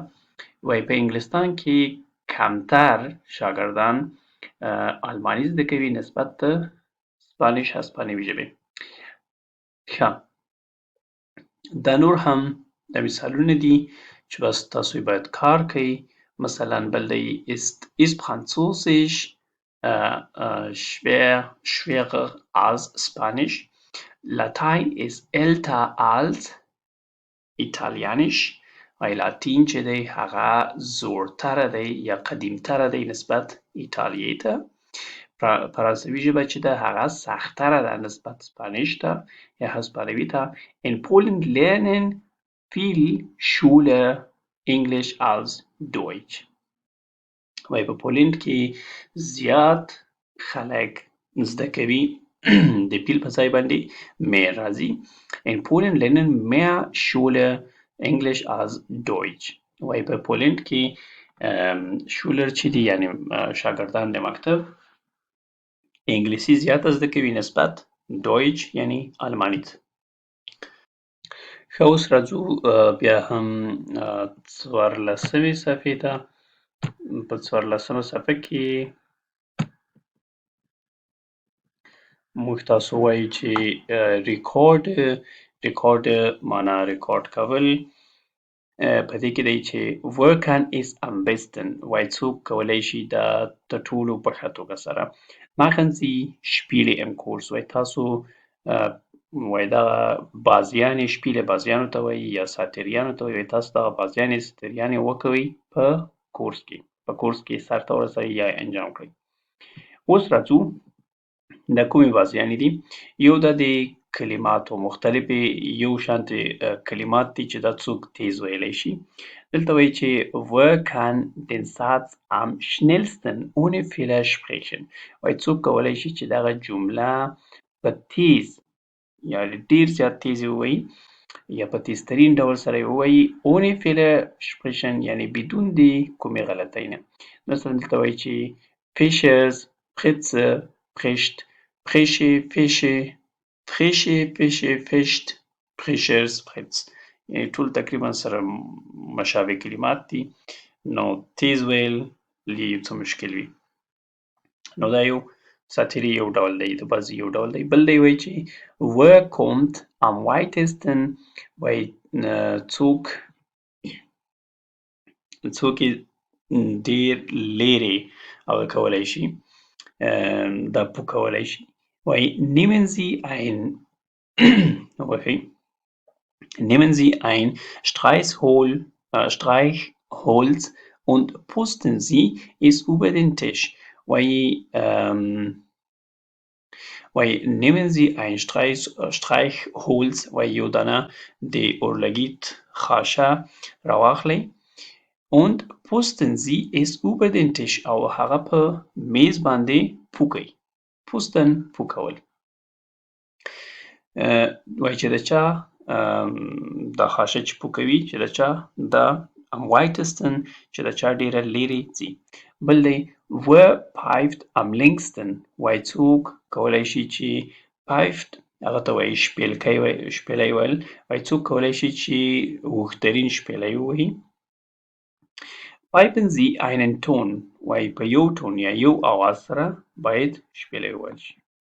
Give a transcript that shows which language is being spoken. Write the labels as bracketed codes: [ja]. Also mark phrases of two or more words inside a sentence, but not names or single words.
[ps] وایي په انګلستان کې کمتر شاګردان آلماني زده کوي نسبت د هسپانوي ژبې. ښه دا نور هم د مثالونه دي چې بس تاسو یې باید کار کوئ. مثلا بل دی [de] ist Französisch schwerer als Spanisch. Latein ist älter als Italienisch. [ps] وایي لاتین چې دی هغه زوړتره دی یا قدیمتره دی نسبت ایټالیې ته. فرانسوي ژبه چې ده هغه سختره ده نسبت سپانیش ته یا هسپانوي ته. [de] In Polen lernen viel Schüler English als Deutsch. [ps] وایي په پولند کې زیات خلک زده کوي د پیل په ځای باندې mehr راځي. [de] In Polen lernen mehr Schüler English als Deutsch. [ps] وایي په پولند کې شولر چې دي یعنی شاګردان د مکتب انګلیسي زیاته زده کوي نسبت دویچ یعنی آلماني ته. ښه اوس راځو بیا هم څوارلسمې صفحې ته. په څوارلسمه صفحه کې موږ تاسو وایي چې ریکارډ معنا ریکارډ کول. په دې کې دی چې [de] worken is am besten [ps] وایي څوک کولی شي دا تر ټولو په ښه توګه سره. [de] machen Sie Spiele im Kurs [ps] وایي تاسو وایي دغه بازیانې شپیلې بازیانو ته وایي یا ساتریانو ته وایي تاسو دغه بازیانې ساتریانې وکوئ په کورس کې. په کورس کې سرته ورسوئ یا انجام کړئ. اوس راځو دا کومې بازیانې دي. یو دا د کلماتو مختلفې یو شانتې کلمات دي چې دا څوک تیز ویلی شي. دلته وایي چې [de] wer kann den Satz am schnellsten ohne Fehler sprechen [ps] وایي څوک کولی شي چې دغه جمله په تیز یا ډیر زیات تیز ووایي یا په تیزترین ډول سره یې ووایي [de] ohne Fehler sprechen [ps] یعنی بدون د کومې غلطۍ نه. مثلا دلته وایي چې [de] Fischers Fritze Prischt Prische Fische Frische Fische Fischt Prischers Fritz [ps] یعنی ټول تقریبا سره مشابه کلمات دي نو تیز ویل یو څه مشکل وي. نو دا یو ساتیري یو ډول دی د بازي یو ډول دی. بل دی وایي چې [de] wer kommt am weitesten [ps] وایي څوک یې ډیر لیرې او کولی شي دا پو کولی شي. [de] وایي nehmen Sie ein nehmen Sie ein Streichholz und pusten Sie es über den Tisch. [ps] وایي [de] nehmen Sie ein Streichholz [ps] وایي یو دانه د اورلګیت خاشه راواخلئ [de] und pusten Sie es über den Tisch [ps] او هغه په میز باندې پو کئ. pusten پو کول. وایي چې د چا دا خاشه چې پو کوي چې د چا دا [de] am weitesten [ps] چې د چا ډیره لیرې ځي. بل دی [de] wer pfeift am längsten [ps] وایي څوک کولی شي چې pfeift هغه ته وایي شپیلی ویل وایي څوک کولی شي چې اوږدترین شپیلی ووایي. [de] pfeifen Sie einen Ton [ps] وایي په یو ټون یا یو اواز سره باید شپیلی وویل شي.